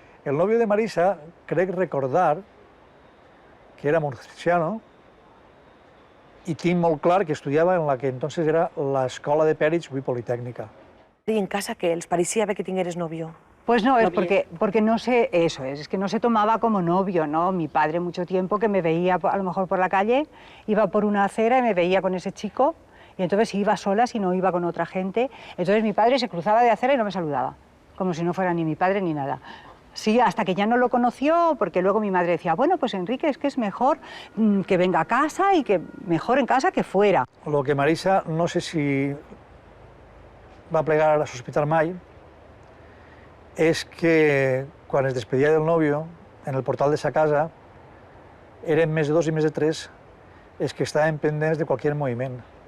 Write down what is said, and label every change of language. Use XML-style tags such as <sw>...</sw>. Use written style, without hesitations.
<ca>El novio de Marisa, crec recordar que era murciano i tinc molt clar que estudiava en la que entonces era l'escola de Pèrits, avui Politècnica.</ca> <es>¿Y en casa qué? ¿Les parecía que tingueres novio? Pues no, es porque no sé, eso es que no se tomaba como novio, ¿no? Mi padre mucho tiempo que me veía a lo mejor por la calle, iba por una acera y me veía con ese chico, y entonces iba sola si no iba con otra gente, entonces mi padre se cruzaba de acera y no me saludaba, como si no fuera ni mi padre ni nada. Sí, hasta que ya no lo conoció, porque luego mi madre decía, bueno, pues Enrique, es que es mejor que venga a casa y que mejor en casa que fuera.</es> <ca>Lo que Marisa, no sé si va plegar a sospitar mai, és que quan es despedia del nòvio, en el portal de sa casa, eren més de 2 i més de 3 els que estaven pendents de qualsevol moviment.</ca>